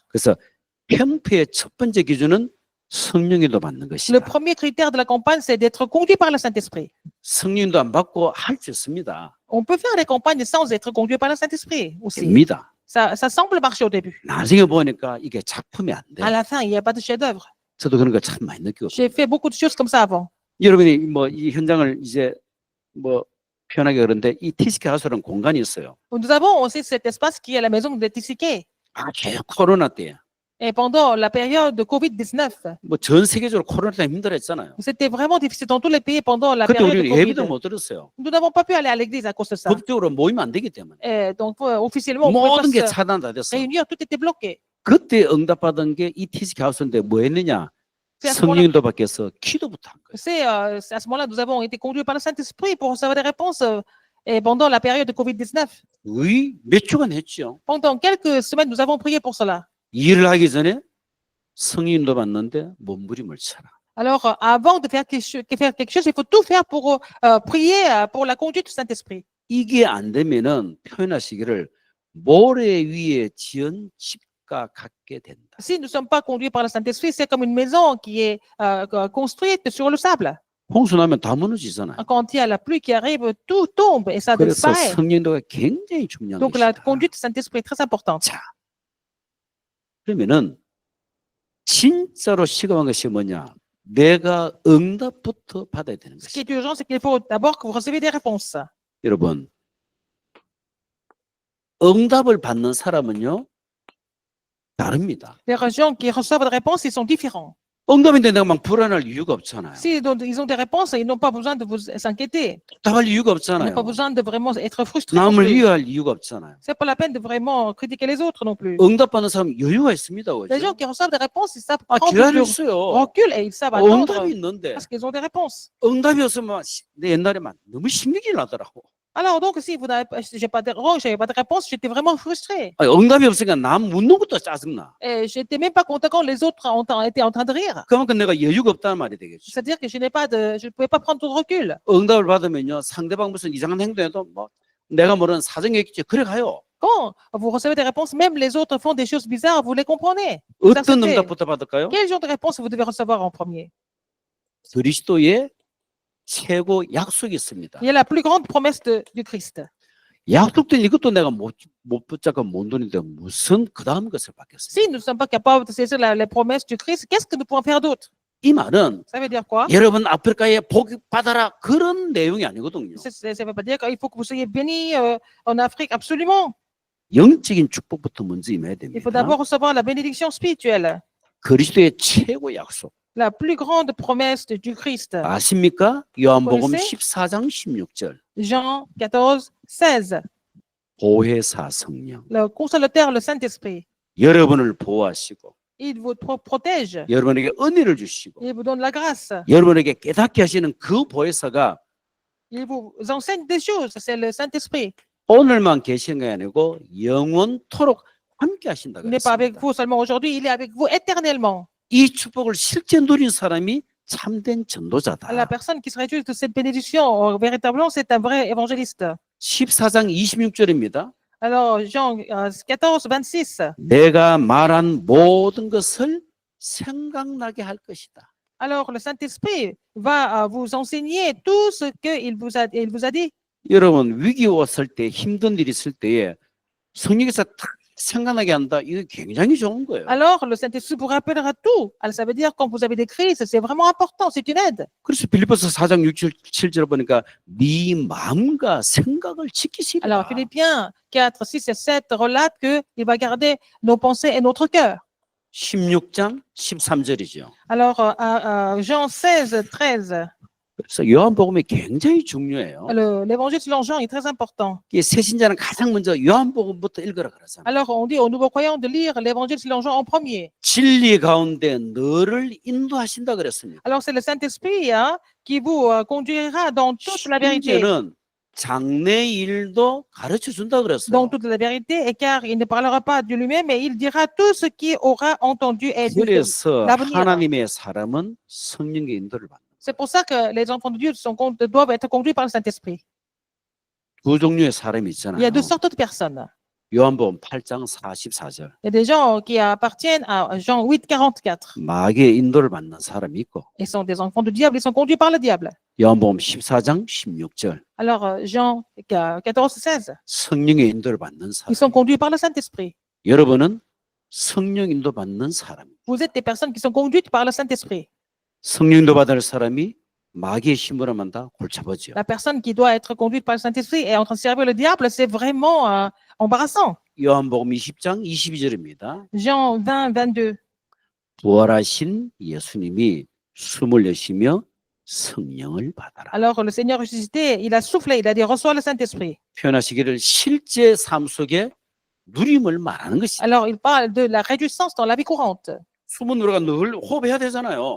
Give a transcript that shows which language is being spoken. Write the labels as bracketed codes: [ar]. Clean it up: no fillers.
[ko] 그래서 캠프의 첫 번째 기준은 성령인도 받는 [fr] Le [ko] 것이다. [fr] premier critère de la campagne, c'est d'être conduit par le Saint-Esprit. [ko] 성령인도 안 받고 할 수 있습니다. [fr] On peut faire des campagnes sans être conduit par le Saint-Esprit aussi. [ko] 됩니다. [fr] Ça semble marcher au début. [ko] 나중에 보니까 이게 작품이 안 돼. [fr] À la fin, il n'y a pas de chef-d'œuvre. [ko] 저도 그런 거 참 많이 느끼고. [fr] J'ai fait beaucoup de choses comme ça avant. [ko] 여러분이 뭐 이 현장을 이제 뭐 표현하기 그런데 이 티스케 하우스라는 공간이 있어요. [fr] Nous avons aussi cet espace qui est la maison de Tissiquet. [ko] 아주 코로나 때, [fr] Et pendant la période de Covid-19, [ko] 뭐 전 세계적으로 코로나 때문에 힘들었잖아요. [fr] c'était vraiment difficile dans tous les pays pendant la [ko] 그때 [fr] période de [ko] 우리는 예배도 [fr] Covid. [ko] 못 들었어요. [fr] Nous n'avons pas pu aller à l'église à cause de ça. [ko] 법적으로 모이면 안 되기 때문에. [fr] Et donc, officiellement, on ne [ko] 모든 [fr] pouvait [ko] 게 [fr] pas se [ko] 차단 다 됐어. [fr] réunir, tout était bloqué. [ko] 그때 응답받은 게 이 티스케 하우스인데 뭐 했느냐? [fr] C'est à ce moment-là, [ko] 성령도 받겠어 기도부터 한 거예요. [fr] c'est à ce moment-là que nous avons été conduits par le Saint-Esprit pour recevoir des réponses et pendant la période de Covid-19. [ko] 거의 몇 주간 했죠. [fr] Pendant quelques semaines, nous avons prié pour cela. [ko] 일을 하기 전에 성령도 받는데 몸부림을 쳐라. [fr] Alors, avant de faire quelque chose, il faut tout faire pour prier pour la conduite du Saint-Esprit. [ko] 이게 안 되면은 표현하시기를 모래 위에 지은 집과 같게 된다. [fr] Si nous ne sommes pas conduits par le Saint-Esprit, c'est comme une maison qui est construite sur le sable. [ko] 홍수 나면 다 무너지잖아요. [fr] Quand il y a la pluie qui arrive, tout tombe et ça [ko] 그래서 [fr] disparaît. [ko] 성령도가 굉장히 중요한 [fr] Donc, la [ko] 것이다. [fr] conduite du Saint-Esprit est très importante. [ko] 자, 그러면은 진짜로 시급한 것이 뭐냐? 내가 응답부터 받아야 되는 [fr] Ce qui [ko] 것이다. [fr] est urgent, c'est qu'il faut d'abord que vous recevez des réponses. [ko] 여러분, 응답을 받는 사람은요 다릅니다. [fr] Les gens qui reçoivent des réponses, ils sont différents. [ko] 응답인데 내가 막 불안할 이유가 없잖아요. [fr] Si ils ont des réponses, ils n'ont pas besoin de vous s'inquiéter. [ko] 답할 이유가 [fr] Ils [ko] 없잖아요. [fr] n'ont pas besoin de vraiment être frustrés. non [ko] 남을 [fr] plus. [ko] 위할 이유가 없잖아요. [fr] C'est pas la peine de vraiment critiquer les autres non plus. [ko] 응답받는 사람 여유가 있습니다. [fr] Les gens [ko] 그죠? [fr] qui reçoivent des réponses, ils savent [ko] 아, [fr] prendre [ko] 기다릴 [fr] du [ko] 수 있어요. [fr] recul et ils savent attendre [ko] 응답이 있는데 [fr] parce qu'ils ont des réponses. [ko] 응답이 없으면 내 옛날에 막 너무 신경이 나더라고. [fr] Alors donc, si vous n'avez pas, j'avais pas de réponse, j'étais vraiment frustrée. [ko] 아니, 응답이 없으니까 남 묻는 것도 짜증나. [fr] Et j'étais même pas content quand les autres étaient en train de rire. [ko] 그만큼 내가 여유가 없다는 말이 되겠죠. [fr] C'est-à-dire que je ne pouvais pas prendre tout de recul. [ko] 응답을 받으면요 상대방 무슨 이상한 행동해도 뭐 내가 모르는 사정이 있겠지. 그래 가요. [fr] Quand vous recevez des réponses, même les autres font des choses bizarres, vous les comprenez. [ko] 어떤 [fr] acceptez. [ko] 응답부터 받을까요? [fr] Quel genre de réponse vous devez recevoir en premier? [ko] 그리스도의 최고 약속이 있습니다. [fr] Il y a la plus grande promesse du Christ. [ko] 약속된 이것도 내가 못 붙잡고 못 도는데 무슨 그 다음 것을 받겠어요? [fr] Si nous ne sommes pas capables de saisir les promesses du Christ, qu'est-ce que nous pouvons faire d'autre? [ko] 이 말은 [fr] Ça veut dire quoi? [ko] 여러분 아프리카에 복 받아라 그런 내용이 아니거든요. [fr] Ça ne veut pas dire qu'il faut que vous soyez bénis en Afrique, absolument. [ko] 영적인 축복부터 먼저 임해야 [fr] Il faut [ko] 됩니다. [fr] d'abord recevoir la bénédiction spirituelle, [ko] 그리스도의 최고 약속. [fr] la plus grande promesse du Christ. [ko] 아십니까? 요한복음 보이세요? 14장 16절. [fr] Jean 14, 16. [ko] 보혜사 성령. [fr] Le consolateur, le Saint-Esprit, [ko] 여러분을 보호하시고 [fr] il vous protège, [ko] 여러분에게 은혜를 주시고 [fr] il vous donne la grâce, [ko] 여러분에게 깨닫게 하시는 그 보혜사가 [fr] il vous enseigne des choses, c'est le Saint-Esprit. [ko] 오늘만 계시는 게 아니고 영원토록 함께 하신다고 [fr] Il n'est pas avec [ko] 했습니다. [fr] vous seulement aujourd'hui, il est avec vous éternellement. [ko] 이 축복을 실제 누린 사람이 참된 [fr] La [ko] 전도자다. [fr] personne qui se réjouit de cette bénédiction, véritablement, c'est un vrai évangéliste. [ko] 14장 26절입니다. [fr] Alors, Jean 14, 26. [ko] 내가 말한 모든 것을 생각나게 할 것이다. [fr] Alors, le Saint-Esprit va vous enseigner tout ce qu'il vous a dit. [ko] 여러분 위기 왔을 때 힘든 일이 있을 때에 성령께서 딱 생각나게 한다. 이거 굉장히 좋은 거예요. [fr] Alors, le Saint-Esprit vous rappellera tout. Alors, ça veut dire quand vous avez des crises, c'est vraiment important, c'est une aide. [ko] 그래서 빌립보서 4장 6, 7절 보니까 네 마음과 생각을 지키시라. [fr] Alors, Philippiens 4, 6 et 7 relate qu'il va garder nos pensées et notre cœur. [ko] 16장 13절이죠. [fr] Alors, Jean 16, 13. [ko] 그래서 요한복음이 굉장히 중요해요. [fr] L'évangile selon Jean est très important. [ko] 이 새신자는 가장 먼저 요한복음부터 읽으라 그러잖아요. [fr] Alors, on dit aux nouveaux croyants de lire l'évangile selon Jean en premier. [ko] 진리 가운데 너를 인도하신다 그랬습니다. [fr] Alors, c'est le Saint-Esprit qui vous conduira dans toute la vérité. [ko] 심지어는 장래 일도 가르쳐 준다 그랬어요. [fr] Dans toute la vérité, et car il ne parlera pas de lui-même, mais il dira tout ce qui aura entendu et dit. [ko] 그래서 [fr] l'avenir. [ko] 하나님의 사람은 성령의 인도를 받는 [fr] C'est pour ça que les enfants de Dieu doivent être conduits par le Saint-Esprit. [ko] 두 종류의 사람이 [fr] Il y a [ko] 있잖아요. [fr] deux sortes de personnes. [ko] 요한복음 8장 44절. [fr] Il y a des gens qui appartiennent à Jean 8, 44. [ko] 마귀의 인도를 받는 사람이 있고 [fr] Ils sont des enfants du diable, ils sont conduits par le diable. [ko] 요한복음 14장 16절. [fr] Alors, Jean 14, 16, [ko] 성령의 인도를 받는 사람. [fr] ils sont conduits par le Saint-Esprit. [ko] 여러분은 성령 인도 받는 사람. [fr] Vous êtes des personnes qui sont conduites par le Saint-Esprit. [ko] 성령 인도 받을 사람이 마귀의 힘으로 만다 골치 아프죠. [fr] La personne qui doit être conduite par le Saint-Esprit est en train de servir le diable, c'est vraiment embarrassant. [ko] 요한복음 20장 22절입니다. [fr] Jean 20, 22. [ko] 부활하신 예수님이 숨을 내쉬며 성령을 받아라. [fr] Alors, le Seigneur ressuscité, il a soufflé, il a dit, reçois le Saint-Esprit. [ko] 표현하시기를 실제 삶 속에 누림을 말하는 것이죠. [fr] Alors, il parle de la réjouissance dans la vie courante. [ko] 숨은 우리가 늘 호흡해야 되잖아요.